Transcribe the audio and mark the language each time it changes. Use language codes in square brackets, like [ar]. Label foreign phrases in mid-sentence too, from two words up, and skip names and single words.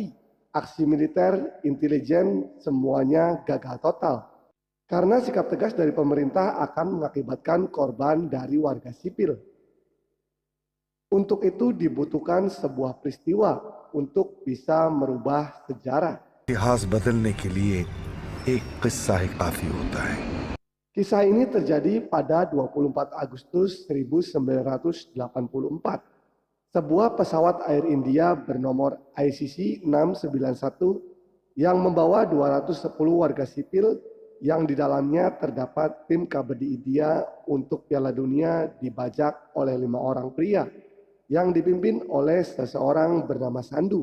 [id] Aksi militer, intelijen, semuanya gagal total. Karena sikap tegas dari pemerintah akan mengakibatkan korban dari warga sipil. Untuk itu dibutuhkan sebuah peristiwa untuk bisa merubah sejarah. [hi] इतिहास बदलने के लिए एक किस्सा ही काफी होता है। [id] Kisah ini terjadi pada 24 Agustus 1984. Sebuah pesawat Air India bernomor ICC 691 yang membawa 210 warga sipil yang di dalamnya terdapat tim kabadi India untuk Piala Dunia dibajak oleh 5 orang pria yang dipimpin oleh seseorang bernama Sandu.